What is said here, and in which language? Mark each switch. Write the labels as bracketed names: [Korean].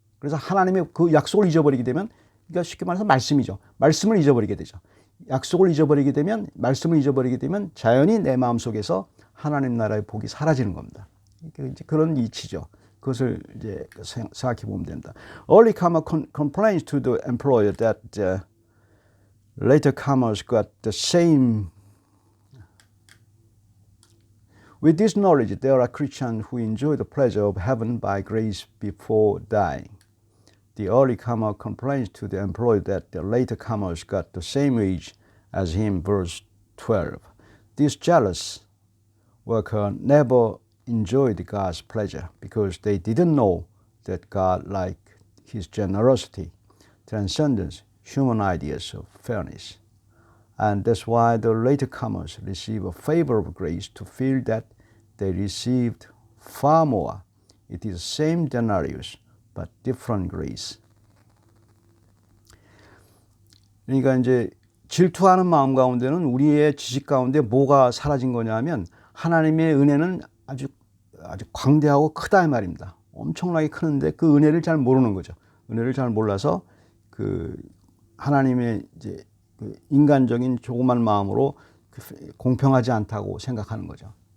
[Korean] 그래서 하나님의 그 약속을 잊어버리게 되면, 그러니까 쉽게 말해서 말씀이죠. 말씀을 잊어버리게 되죠. 약속을 잊어버리게 되면, 말씀을 잊어버리게 되면 자연히 내 마음속에서 하나님 나라의 복이 사라지는 겁니다. 이제 그런 이치죠. 그것을 이제 생각해 보면 된다. [English] Early comer complains to the employer that later comers got the same. With this knowledge, there are Christians who enjoy the pleasure of heaven by grace before dying. The early comer complains to the employer that the later comers got the same wage as him, verse 12. This jealous worker never enjoyed God's pleasure because they didn't know that God, like his generosity, transcends human ideas of fairness. And that's why the later comers receive a favor of grace to feel that they received far more. It is the same denarius, but different grace. [Korean] 그러니까 이제 질투하는 마음 가운데는, 우리의 지식 가운데 뭐가 사라진 거냐면, 하나님의 은혜는 아주 광대하고 크다 이 말입니다. 엄청나게 크는데 그 은혜를 잘 모르는 거죠. 은혜를 잘 몰라서 그 하나님의 이제 그 인간적인 조그만 마음으로 공평하지 않다고 생각하는 거죠.